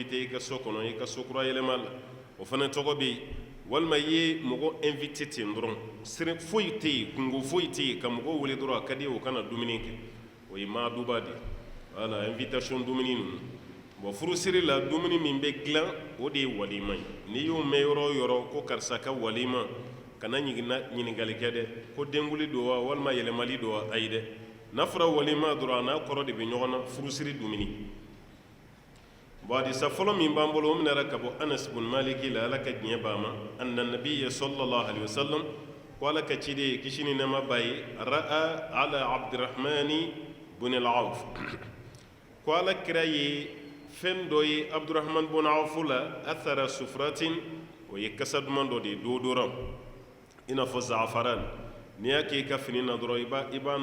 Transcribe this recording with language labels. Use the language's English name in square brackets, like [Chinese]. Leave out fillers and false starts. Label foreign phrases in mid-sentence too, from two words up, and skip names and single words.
[Bambara] i ka so kɔnɔ i ka so kura yɛlɛma la o fana tɔgɔ bɛ yen walima i ye mɔgɔ invité ten dɔrɔn sere foyi tɛ yen kungo foyi tɛ yen ka mɔgɔ wele dɔrɔn a ka di ye o kana dumuni kɛ o ye maaduba de [French] voilà invitation [Bambara] dumuni ninnu bon furusiri la dumuni min bɛ dilan o de ye walima ye n'i y'o mɛn yɔrɔ o yɔrɔ ko karisa ka walima kana ɲininkali kɛ dɛ ko denguli don wa walima yɛlɛmali don wa ayi dɛ n'a fɔra walima dɔrɔn a n'a kɔrɔ de bɛ ɲɔgɔn na furusiri dumuni bon hadisa fɔlɔ min b'an bolo o minɛra ka bɔ Anas bun Maliki la Ala ka diɲɛ b'a ma [Arabic] أن النبي صلى الله عليه وسلم [Bambara] ko Ala ka ciden kisi ni nɛɛma b'a ye [Arabic] رأى على [Bambara] Abdurrahmani bun al-Awf ko Ala kira ye fɛn dɔ ye Abdurrahman bun Awf la [Arabic] أثر صفرة [Bambara] o ye kasa duman dɔ de ye dodoran i n'a fɔ zaafaran n'i y'a kɛ i ka fini na dɔrɔn i b'a